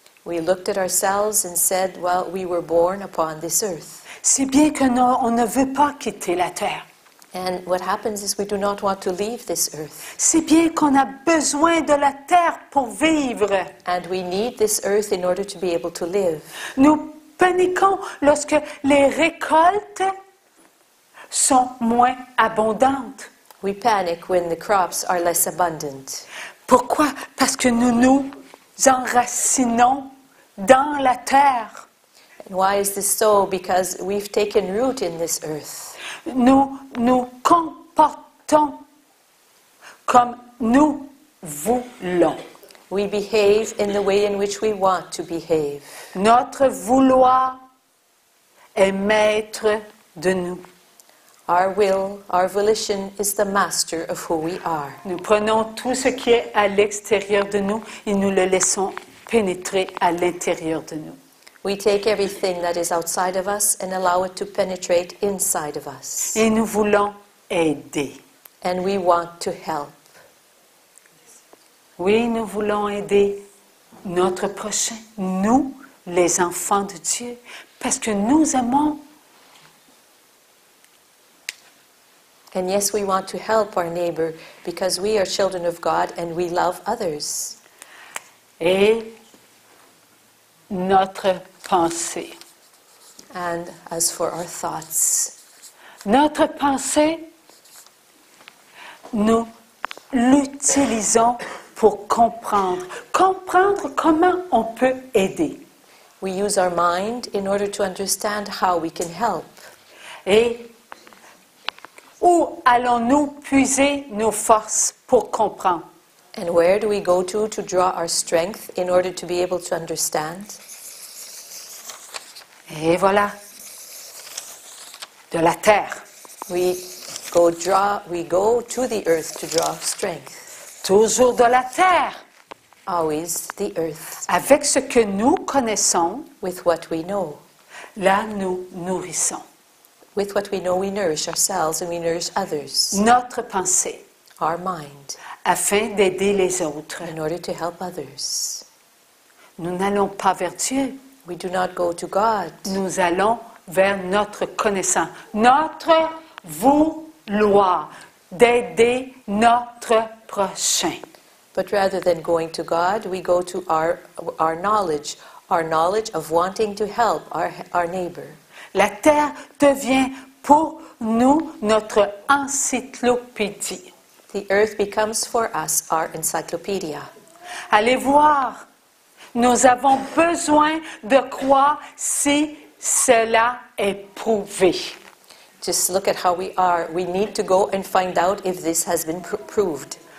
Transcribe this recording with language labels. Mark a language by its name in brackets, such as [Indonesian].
[English] We looked at ourselves and said, well, we were born upon this earth. [French] C'est bien qu'on ne veut pas quitter la terre. [English] And what happens is we do not want to leave this earth. [French] C'est bien qu'on a besoin de la terre pour vivre. [English] And we need this earth in order to be able to live. [French] Nous paniquons lorsque les récoltes sont moins abondantes. [English] We panic when the crops are less abundant. [French] Pourquoi? Parce que nous nous enracinons dans la terre. [English] And why is this so? Because we've taken root in this earth. [French] Nous nous comportons comme nous voulons. [English] We behave in the way in which we want to behave. [French] Notre vouloir est maître de nous. [English] Our will, our volition is the master of who we are. [French] Nous prenons tout ce qui est à l'extérieur de nous et nous le laissons pénétrer à l'intérieur de nous. [English] We take everything that is outside of us and allow it to penetrate inside of us. [French] Et nous voulons aider. [English] And we want to help. [French] Oui, nous voulons aider notre prochain, nous, les enfants de Dieu, parce que nous aimons. [English] And yes, we want to help our neighbor because we are children of God and we love others. [French] Et notre pensée. [English] And as for our thoughts, [French] Notre pensée, nous l'utilisons pour comprendre. Comprendre comment on peut aider. [English] we use our mind in order to understand how we can help. [French] Et où allons-nous puiser nos forces pour comprendre? [English] And where do we go to draw our strength in order to be able to understand? [French] Et voilà, de la terre. [English] We go to the earth to draw strength. [French] Toujours de la terre. [English] Always the earth. [French] Avec ce que nous connaissons, [English] With what we know. [French] là nous nourrissons. [English] With what we know, we nourish ourselves and we nourish others. [French] Notre pensée, [English] Our mind, [French] afin d'aider les autres. [English] in order to help others. [French] Nous n'allons pas vers Dieu, [English] We do not go to God. [French] nous allons vers notre connaissance, notre vouloir d'aider notre prochain. [English] But rather than going to God, we go to our knowledge of wanting to help our neighbor. [French] La terre devient pour nous notre encyclopédie. [English] The earth becomes for us our encyclopedia. [French] Allez voir, nous avons besoin de croire si cela est prouvé. [English] Just look at how we are. We need to go and find out if this has been proven.